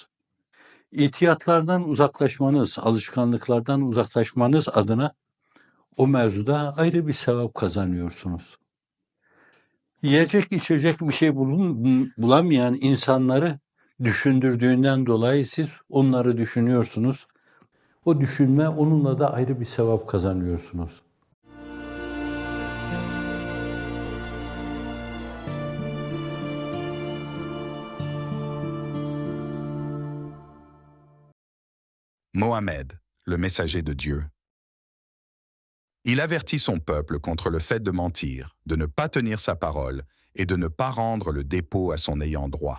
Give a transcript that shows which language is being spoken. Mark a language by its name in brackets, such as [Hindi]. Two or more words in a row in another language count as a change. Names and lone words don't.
[Turkish] İhtiyatlardan uzaklaşmanız, alışkanlıklardan uzaklaşmanız adına o mevzuda ayrı bir sevap kazanıyorsunuz. Yiyecek, içecek bir şey bulamayan insanları düşündürdüğünden dolayı siz onları düşünüyorsunuz. O düşünme, onunla da ayrı bir sevap kazanıyorsunuz. [French] Mohammed, le messager de Dieu. Il avertit son peuple contre le fait de mentir, de ne pas tenir sa parole et de ne pas rendre le dépôt à son ayant droit.